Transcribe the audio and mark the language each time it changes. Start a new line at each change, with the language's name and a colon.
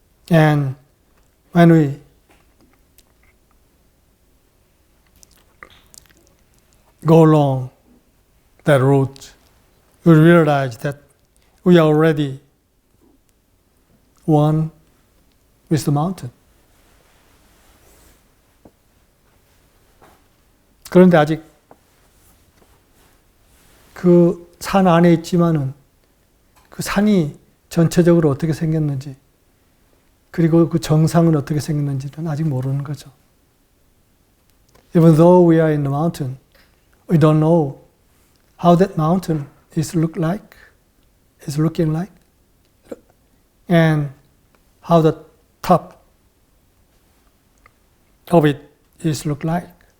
English: And when we go along that route, we realize that we are already one with the mountain.
Korean: 그런데 아직 그 산 안에 있지만은 그 산이 전체적으로 어떻게 생겼는지 그리고 그 정상은 어떻게 생겼는지는 아직 모르는 거죠.
English: Even though we are in the mountain, we don't know how that mountain is looking like, and how the top of it is look like.